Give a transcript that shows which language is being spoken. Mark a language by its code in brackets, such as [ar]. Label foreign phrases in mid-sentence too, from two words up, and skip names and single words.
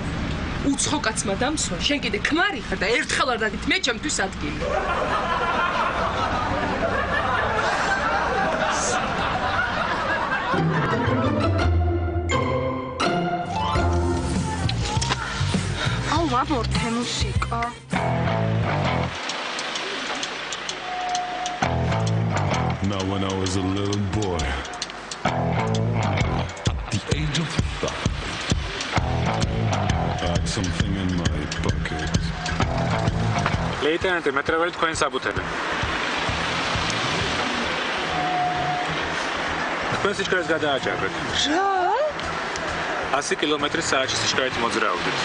[ka] უცხო კაცმა დამსვა, შენ კიდე ქმარი ხარ და ერთხელ არ დაგით მე ჩემთვის ადგილი. აუ, ვაბორთე მუსიკა. [en] Now when I was a little boy, at the age of 5, I had something in my pocket. [ka] Leitenant, მეტრეველი თქვენ საბუთები. თქვენ სიჩქარეს გადააჭარბეთ. რა? 100 კილომეტრის საათში სიჩქარით მოძრაობდით.